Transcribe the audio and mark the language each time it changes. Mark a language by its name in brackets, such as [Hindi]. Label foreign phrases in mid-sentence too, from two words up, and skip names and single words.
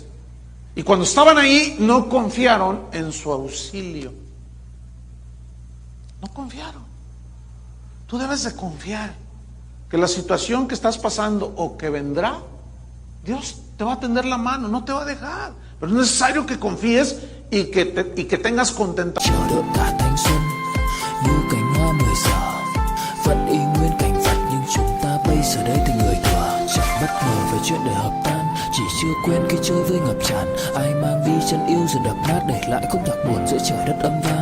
[Spanish] Y cuando estaban ahí, no confiaron en su auxilio. No confiaron. Tú debes de confiar que la situación que estás pasando o que vendrá, Dios te va a tender la mano, no te va a dejar. Pero es necesario que confíes y que tengas contentamiento. [Vietnamese] Chờ đợi cả thanh xuân như cánh hoa 10 giờ, vẫn y nguyên cảnh vật nhưng chúng ta bây giờ đây thì người thừa. Chẳng bất ngờ về chuyện đời hợp tan, chỉ chưa quen khi chơi với ngập tràn. Ai mang đi chân yêu rồi đập nát, để lại khúc nhạc buồn giữa trời đất âm vang.